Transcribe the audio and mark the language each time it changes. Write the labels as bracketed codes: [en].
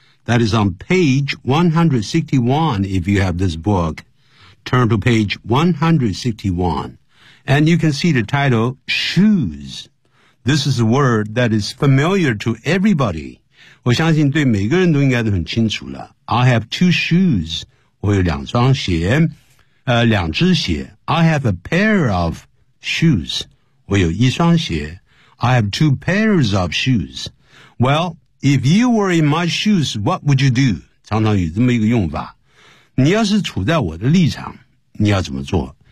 [en] That is on page 161 if you have this book. Turn to page 161. And you can see the title, shoes. This is a word that is familiar to everybody. [zh] 我相信对每个人都应该都很清楚了。 [en] I have two shoes. 我有两双鞋，两只鞋。 I have a pair of shoes. 我有一双鞋。 I have two pairs of shoes. Well, if you were in my shoes, what would you do? [zh] 常常有这么一个用法。你要是处在我的立场，你要怎么做？